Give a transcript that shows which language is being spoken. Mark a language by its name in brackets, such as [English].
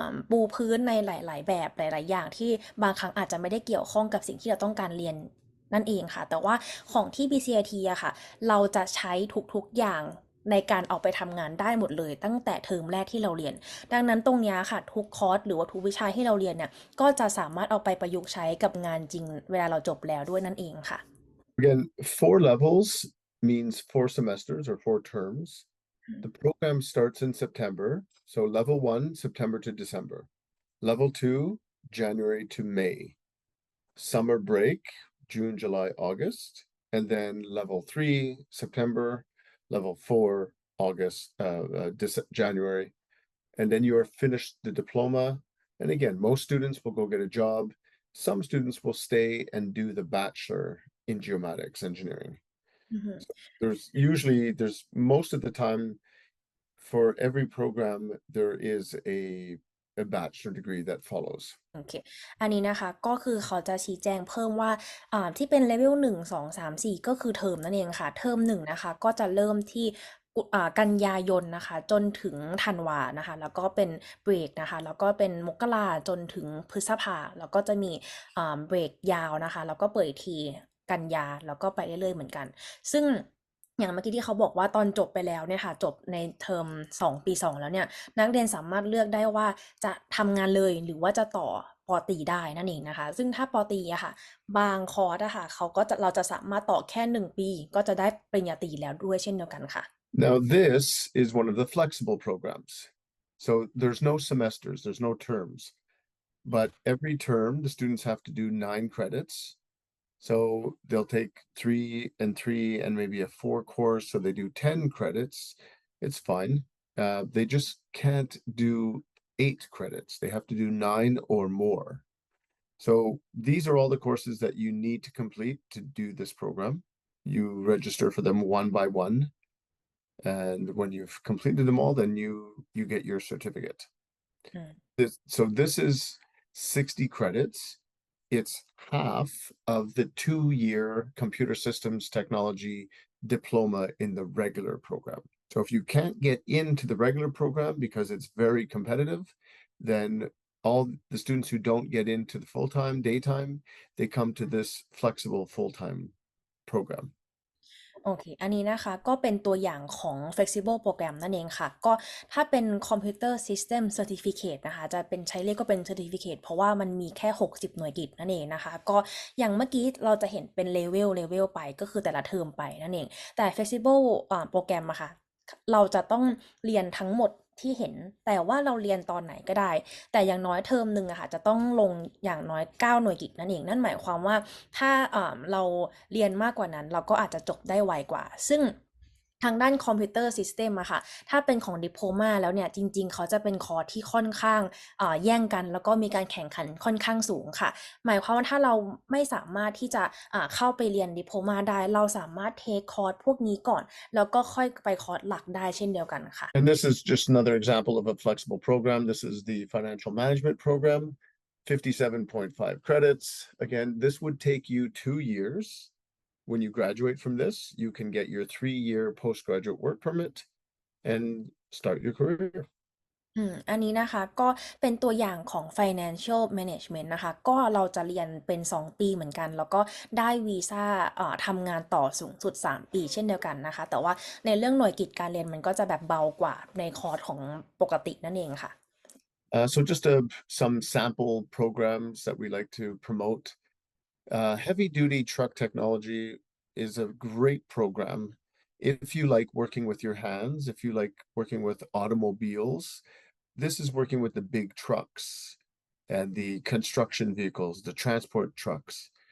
[Thai] ปูพื้นในหลายๆแบบหลายๆอย่างที่บางครั้งอาจจะไม่ได้เกี่ยวข้องกับสิ่งที่เราต้องการเรียนนั่นเองค่ะแต่ว่าของที่ BCIT อะค่ะเราจะใช้ทุกๆอย่างในการออกไปทำงานได้หมดเลยตั้งแต่เทอมแรกที่เราเรียนดังนั้นตรงนี้ค่ะทุกคอร์สหรือว่าทุกวิชาที่เราเรียนเนี่ยก็จะสามารถเอาไปประยุกต์ใช้กับงานจริงเวลาเราจบแล้วด้วยนั่นเองค่ะ [English] Again, 4 levels means 4 semesters or 4 terms. The program starts in September. So level 1, September to December. Level 2, January to May. Summer break, June, July, August. And then level 3, September. Level 4, August, January. And then you are finished the diploma. And again, most students will go get a job. Some students will stay and do the bachelor in geomatics engineering. So there's most of the time for every program, there is a bachelor degree that follows. [Thai] โอเค อันนี้นะคะก็คือเขาจะชี้แจงเพิ่มว่าที่เป็นเลเวล1 2 3 4ก็คือเทอมนั่นเองค่ะเทอม1นะคะก็จะเริ่มที่กันยายนนะคะจนถึงธันวานะคะแล้วก็เป็นเบรกนะคะแล้วก็เป็นมกราจนถึงพฤษภาแล้วก็จะมี เบรกยาวนะคะแล้วก็เปิดอีกทีกันยาแล้วก็ไปเรื่อยๆเหมือนกันซึ่งอย่างเมื่อกี้ที่เขาบอกว่าตอนจบไปแล้วเนี่ยค่ะจบในเทอม2ปี2แล้วเนี่ยนักเรียนสามารถเลือกได้ว่าจะทำงานเลยหรือว่าจะต่อปอตรีได้นั่นเองนะคะซึ่งถ้าปอตรีอะค่ะบางคอร์สอะค่ะเราจะสามารถต่อแค่1ปีก็จะได้ปริญญาตรีแล้วด้วยเช่นเดียวกันค่ะ [English] Now, this is one of the flexible programs. So there's no semesters, there's no terms, but every term the students have to do 9 credits. So they'll take 3 and 3 and maybe a 4 course. So they do 10 credits. It's fine. They just can't do 8 credits. They have to do 9 or more. So these are all the courses that you need to complete to do this program. You register for them one by one. And when you've completed them all, then you get your certificate. So this is 60 credits. It's half of the 2-year computer systems technology diploma in the regular program. So if you can't get into the regular program because it's very competitive, then all the students who don't get into the full-time, daytime, they come to this flexible full-time program. [Thai] โอเค อันนี้นะคะก็เป็นตัวอย่างของ flexible program นั่นเองค่ะ ก็ถ้าเป็น computer system certificate นะคะจะเป็นใช้เรียกก็เป็น certificate เพราะว่ามันมีแค่60หน่วยกิตนั่นเองนะคะก็อย่างเมื่อกี้เราจะเห็นเป็น level ไปก็คือแต่ละเทอมไปนั่นเองแต่ flexible โปรแกรมอะค่ะ เราจะต้องเรียนทั้งหมดที่เห็นแต่ว่าเราเรียนตอนไหนก็ได้แต่อย่างน้อยเทอมหนึ่งอะค่ะจะต้องลงอย่างน้อย9หน่วยกิตนั่นเองนั่นหมายความว่าถ้าเราเรียนมากกว่านั้นเราก็อาจจะจบได้ไวกว่าซึ่ง ทางด้านคอมพิวเตอร์ซิสเต็มอะค่ะถ้าเป็นของดิโพลมาแล้วเนี่ยจริงๆเขาจะเป็นคอร์สที่ค่อนข้างแย่งกันแล้วก็มีการแข่งขันค่อนข้างสูงค่ะหมายความว่าถ้าเราไม่สามารถที่จะเข้าไปเรียนดิโพลมาได้เราสามารถเทคคอร์สพวกนี้ก่อนแล้วก็ค่อยไปคอร์สหลักได้เช่นเดียวกันค่ะ [English] And this is just another example of a flexible program. This is the financial management program, 57.5 credits. Again, this would take you 2 years. When you graduate from this, you can get your 3-year postgraduate work permit and start your career. [Thai] อันนี้นะคะก็เป็นตัวอย่างของ financial management นะคะก็เราจะเรียนเป็น2ปีเหมือนกันแล้วก็ได้วีซ่าทำงานต่อสูงสุด3ปีเช่นเดียวกันนะคะแต่ว่าในเรื่องหน่วยกิตการเรียนมันก็จะแบบเบากว่าในคอร์สของปกตินั่นเองค่ะ [English] So just some sample programs that we like to promote. Heavy duty truck technology is a great program. If you like working with your hands, if you like working with automobiles, this is working with the big trucks and the construction vehicles, the transport trucks.